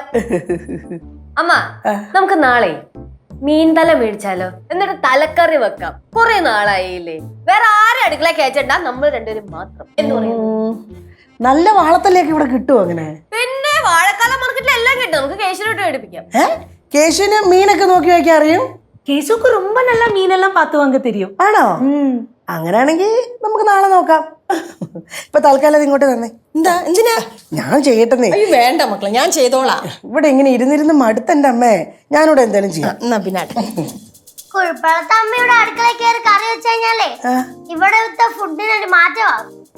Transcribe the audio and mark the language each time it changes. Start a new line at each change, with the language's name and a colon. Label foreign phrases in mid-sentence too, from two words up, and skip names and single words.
Malayalam: അമ്മ, നമുക്ക് നാളെ മീൻതല മേടിച്ചാലോ? എന്നിട്ട് തലക്കറി വെക്കാം. കുറെ നാളായില്ലേ, വേറെ ആരും അടുക്കള കയറ്റണ്ട, നമ്മൾ രണ്ടുപേരും മാത്രം എന്ന് പറയുന്നു. നല്ല വാളത്തല്ലേക്ക് ഇവിടെ കിട്ടുമോ അങ്ങനെ? പിന്നെ വാഴക്കാല മാർക്കറ്റിൽ എല്ലാം കിട്ടും. നമുക്ക് കേശുവിനോട്ട് മേടിപ്പിക്കാം. കേശുവിന് മീനൊക്കെ നോക്കി വയ്ക്കാൻ അറിയും.
Tamil: கேசுக்கு ரொம்ப நல்லா மீனெல்லாம் பார்த்து வாங்க தெரியும்.
Malayalam: ആണോ? അങ്ങനെയാണെങ്കിൽ നമുക്ക് നാളെ നോക്കാം. ഇപ്പൊ തൽക്കാലം ഇങ്ങോട്ട് തന്നെ. എന്താ, എന്തിനാ? ഞാൻ ചെയ്യട്ടെന്നേ. അയ്യോ വേണ്ട മക്കളെ, ഞാൻ ചെയ്തോളാം. ഇവിടെ ഇങ്ങനെ ഇരുന്നിരുന്ന് മടുത്തെന്റെ അമ്മേ. ഞാനിവിടെ എന്തായാലും ചെയ്യാം. എന്നാ പിന്നെ കുഴപ്പമില്ലാത്ത അമ്മയുടെ അടുക്കള കയറി കറി വെച്ച് കഴിഞ്ഞാലേ ഇവിടെ ഫുഡിനൊരു മാറ്റമാകും.